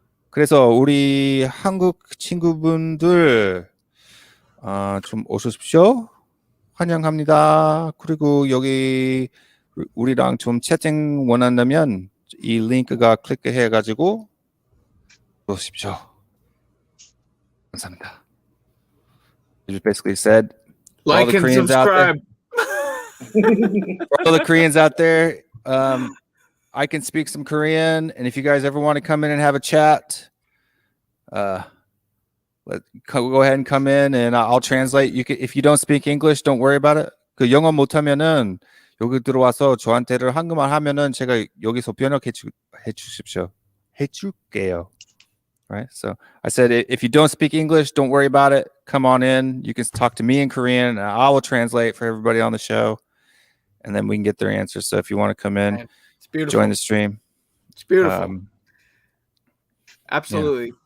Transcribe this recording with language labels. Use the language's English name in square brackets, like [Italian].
[Korean] 그래서 우리 한국 친구분들 좀 오십시오. 환영합니다. 그리고 여기 우리랑 좀 채팅 원한다면 이 링크가 클릭해가지고 오십시오. 감사합니다. [English] You just basically said, like and subscribe. For all the Koreans out there, I can speak some Korean, and if you guys ever want to come in and have a chat, go ahead and come in, and I'll translate. If you don't speak English, don't worry about it. [Korean] 그 영어 못하면은 여기 들어와서 저한테를 한국말 하면은 제가 여기서 번역해 주십시오. 해줄게요. Right. [English] So I said, if you don't speak English, don't worry about it. Come on in. You can talk to me in Korean, and I will translate for everybody on the show, and then we can get their answers. So if you want to come in, it's beautiful. Join the stream. It's beautiful. Absolutely. Yeah.